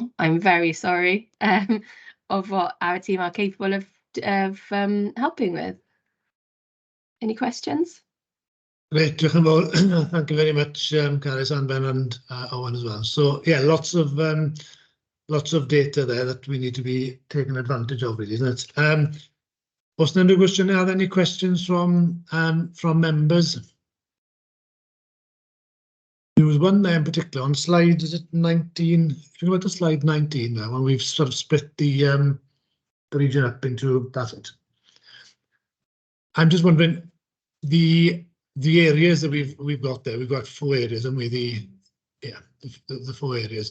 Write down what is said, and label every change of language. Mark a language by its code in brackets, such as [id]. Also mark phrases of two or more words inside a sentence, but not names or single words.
[en] I'm very sorry of what our team are capable of helping with. Any questions? Great, thank you very much, Carys, and Ben, and Owen as well. So yeah, lots of data there that we need to be taking advantage of, really, isn't it? [cy] Oes yna unrhyw gwestiwn? [en] Are there any questions from members? There was one there in particular on slide, is it 19? If you go back to slide 19 now, and we've sort of split the region up into that. I'm just wondering, the areas that we've got there, we've got 4 areas, and we the 4 areas.